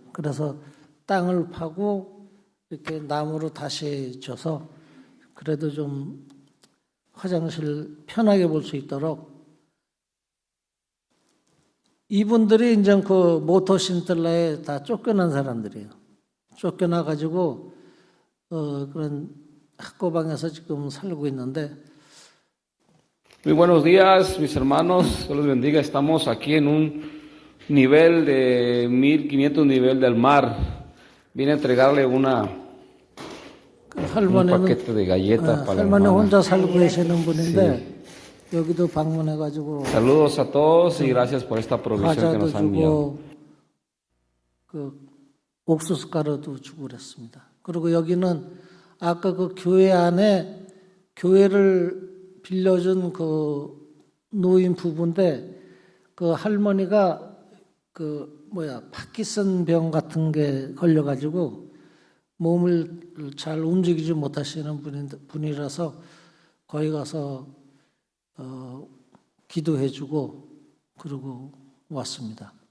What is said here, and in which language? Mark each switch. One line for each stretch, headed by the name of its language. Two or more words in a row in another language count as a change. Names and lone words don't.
Korean: 그래서 땅을 파고 이렇게 나무로 다시 져서 그래도 좀 화장실 편하게 볼 수 있도록 이분들이 이제 그 모토신들라에 다 쫓겨난 사람들이에요. 쫓겨나 가지고 그런 학고방에서 지금 살고 있는데.
Spanish: Muy buenos días, mis hermanos. Dios los bendiga. Estamos aquí en un nivel de 1500 nivel del mar. Vine a entregarle un paquete de galletas para la 할머니 hermana.
Korean: 혼자 살고 계시는 분인데 여기도 방문해가지고
Spanish: Saludos a todos y gracias por esta provisión que 과자도 nos han enviado.
Korean: 주고 그 옥수수 가루도 주고 그랬습니다. 그리고 여기는 아까 그 교회 안에 교회를 빌려준 그 노인 부부인데 그 할머니가 파키슨 병 같은 게 걸려가지고 몸을 잘 움직이지 못하시는 분이라서 거기 가서 기도해주고 그러고 왔습니다.